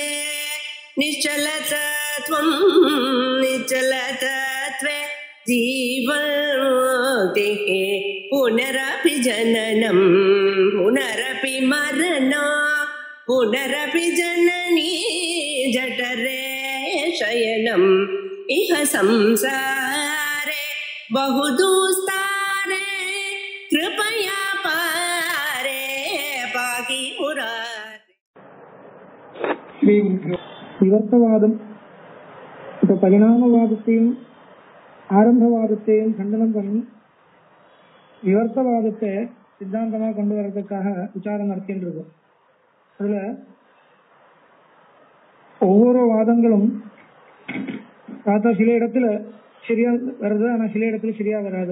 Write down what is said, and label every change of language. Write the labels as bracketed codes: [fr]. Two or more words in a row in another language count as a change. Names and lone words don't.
[sa] निश्चलतत्वं निश्चलतत्वे जीवन्मुक्तिः पुनरपि जननं पुनरपि मरणं पुनरपि जननी जठरे शयनम् इह संसारे बहुदुस्तारे कृपया पारे पाहि मुरारे. [ta] விவர்த்தவாதம் இப்போ பரிணாமவாதத்தையும் ஆரம்பவாதத்தையும் கண்டனம் பண்ணி விவர்த்தவாதத்தை சித்தாந்தமாக கொண்டு வர்றதுக்காக விசாரம் நடத்திட்டு இருக்கோம். அதுல ஒவ்வொரு வாதங்களும் பார்த்தா சில இடத்துல சரியா வருது, ஆனா சில இடத்துல சரியா வராது.